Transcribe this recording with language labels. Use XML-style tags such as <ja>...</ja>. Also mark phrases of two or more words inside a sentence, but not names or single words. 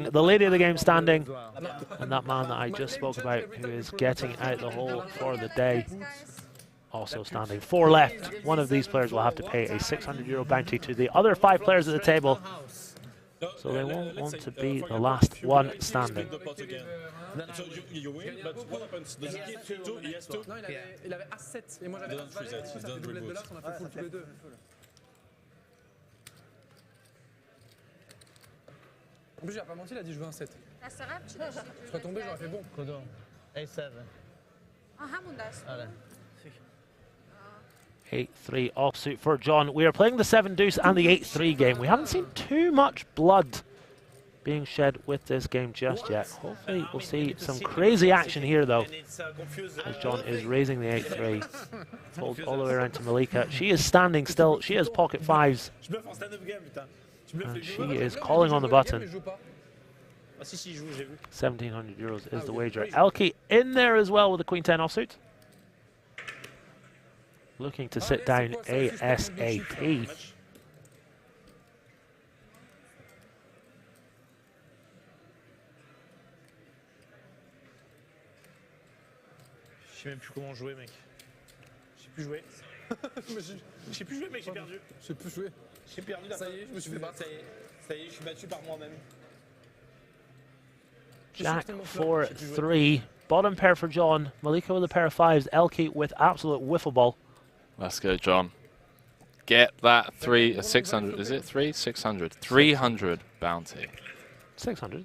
<en>The lady of the game standing. And that man that I just spoke about, who is getting out the hole for the day, also standing. 4 left. One of these players will have to pay a €600 bounty to the other 5 players at the table. So they won't want to be the last one standing. So you win, but what happens? Does he get 2? He has 2?</en> <fr>Non, il avait As-7 et moi j'avais As-Valet. Ça fait doublette de l'As, on a fait full tous les deux. En plus, j'ai pas menti, il a dit je veux un 7.</fr> <fa>دست قبل چی داشتی؟</fa> <fr>Je serais tombé, j'aurais fait bon.</fr> <fa>کدوم؟ A7. همون دست. آره.</fa> <en>8-3 offsuit for John. We are playing the 7 deuce and the 8-3 game. We haven't seen too much blood being shed with this game just yet. Hopefully we'll see some crazy action here though, as John is raising the 8-3. Fold all the way around to Malika. She is standing still. She has pocket 5s. And she is calling on the button. €1,700 is the wager. Elky in there as well with the Queen 10 offsuit. Looking to sit down ASAP.</en> <fr>Je sais même plus comment jouer, mec. Je sais plus jouer. Je sais plus jouer, mec, j'ai perdu. Je sais plus jouer. J'ai perdu la Ça y est, je me suis fait battre. Ça y est, je suis battu par moi-même.</fr> <en>Jack 4-3. Bottom pair for John. Malika with a pair of 5s. Elky with absolute wiffle ball. Let's go, John. Get that 600. Is it 600? 300 bounty. 600?</en>